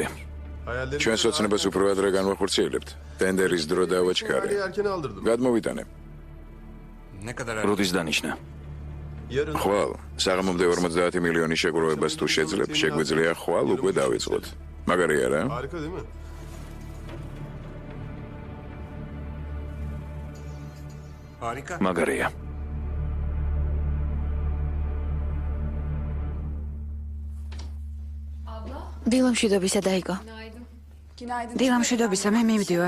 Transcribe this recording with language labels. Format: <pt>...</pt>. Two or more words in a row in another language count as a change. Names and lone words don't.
<ka>ჩვენს ოცნებას უფრო ადრე განვახორციელებთ. ტენდერის დრო დავაჩქარე. გადმოვიტანე. როდის დანიშნა? ხვალ, საღამომდე 50 მილიონი შეგროვებას თუ შეძლებ, შეგვიძლია ხვალ უკვე დავიწყოთ. მაგარი არა?</ka> <tr>Harika değil mi?</tr> <ka>მაგარია. დილამშვიდობისა დაიგო. დილამშვიდობისა მე მივდივარ.</ka>